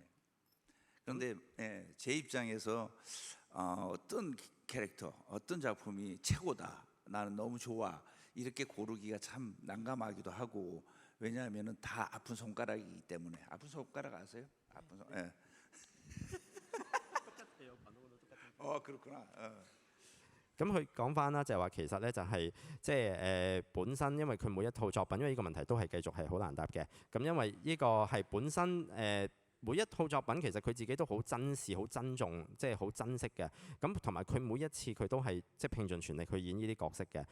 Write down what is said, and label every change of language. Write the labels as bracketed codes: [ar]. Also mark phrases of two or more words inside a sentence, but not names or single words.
[ko] 그런데 제 입장에서 어떤 캐릭터, 어떤 작품이 최고다, 나는 너무 좋아 이렇게 고르기가 참 난감하기도 하고 왜냐하면은 다 아픈 손가락이기 때문에. 아픈 손가락 아세요? 아픈 손. 예. 그렇구나. [yue] 咁佢講翻啦，就係話其實咧就係即係本身，因為佢每一套作品，因為呢個問題都係繼續係好難答嘅。咁因為呢個係本身每一套作品其實佢自己都好珍視、好珍重，即係好珍惜嘅。咁同埋佢每一次佢都係即係拼盡全力去演呢啲角色嘅。